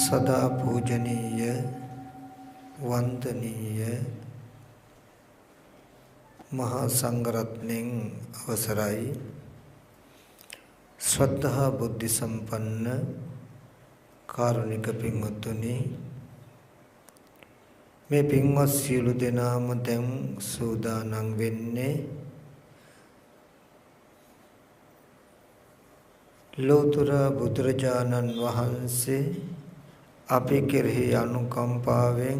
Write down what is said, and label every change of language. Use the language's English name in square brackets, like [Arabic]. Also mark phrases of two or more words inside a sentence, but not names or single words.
[Sinhala] සදා පූජනීය වන්දනීය මහාසංඝරත්නයන් අවසරයි ශ්‍රද්ධා බුද්ධි සම්පන්න කාරුණික පින්වතුනි මේ පින්වත් සියලු දෙනාම දැන් සූදානම් වෙන්නේ ලෝතර බුදුරජාණන් වහන්සේ අපි කෙරෙහි අනුකම්පාවෙන්